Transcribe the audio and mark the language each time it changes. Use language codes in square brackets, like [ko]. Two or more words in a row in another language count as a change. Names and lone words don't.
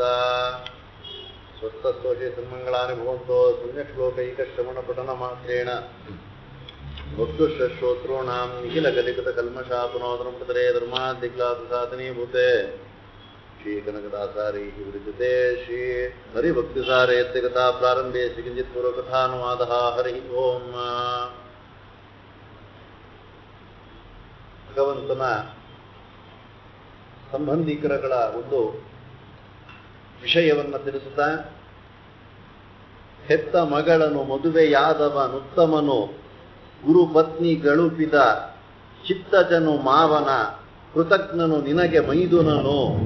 [sa] ಸ್ವಸ್ಥಸ್ತೋಷಿ ಸನ್ಮಂಗಳಾನಿ ಭವಂತೋ ಪುಣ್ಯಶ್ಲೋಕೈಕಶ್ರವಣ ಪಠನ ಮಾತ್ರೇಣ ಭಕ್ತುಶ್ರೋತॄಣಾಂ ನಿಖಿಲಕಲಿಕೃತ ಕಲ್ಮಷಾಪನೋದರಂ ಪತರೇ ಧರ್ಮಾಧಿಕ್ಲಾಸಾಧನೀಭೂತೆ ಶ್ರೀ ಕನಕದಾಸಾರಿ ವಿರಚಿತೆ ಶ್ರೀ ಹರಿಭಕ್ತಿಸಾರೇ ಯತ್ಕಥಾ ಪ್ರಾರಂಭೆ ಕಿಂಚಿತ್ ಪೂರ್ವಕಥಾನುವಾದಃ. ಹರಿ ಓಂ. [kn] ಭಗವಂತನ ಸಂಬಂಧಿಕರಗಳ ಒಂದು ವಿಷಯವನ್ನು ತಿಳಿಸುತ್ತಾ, ಹೆತ್ತ ಮಗಳನ್ನು ಮದುವೆಯಾದವನುತ್ತಮನು ಗುರುಪತ್ನಿ ಗಳುಪಿದ ಚಿತ್ತಜನು ಮಾವನ ಕೃತಜ್ಞನು ನಿನಗೆ ಮೈದುನನು.